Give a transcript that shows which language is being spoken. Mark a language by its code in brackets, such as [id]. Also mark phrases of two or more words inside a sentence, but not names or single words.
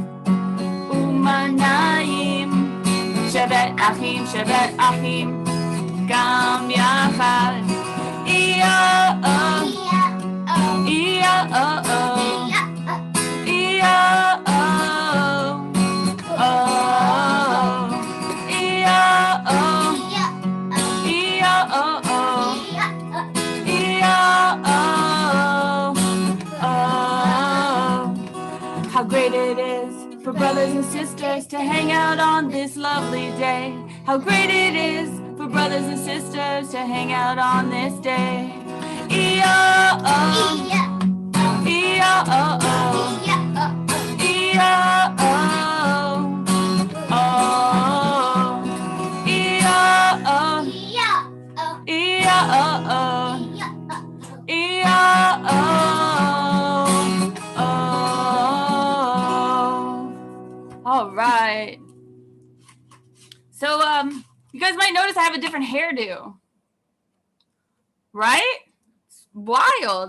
[he] ומנעים, שבת אחים, שבת אחים, גם יחד. אי-oh-oh, אי-oh-oh, אי-oh-oh, oh, אי-oh-oh, אי-oh-oh. [en] How great it is for brothers and sisters to hang out on this lovely day. How great it is for brothers and sisters to hang out on this day. E-oh-oh, E-oh-oh, E-oh-oh, oh, E-oh-oh, E-oh-oh, E-oh-oh, oh. All right. So, you guys might notice I have a different hairdo. Right? It's wild.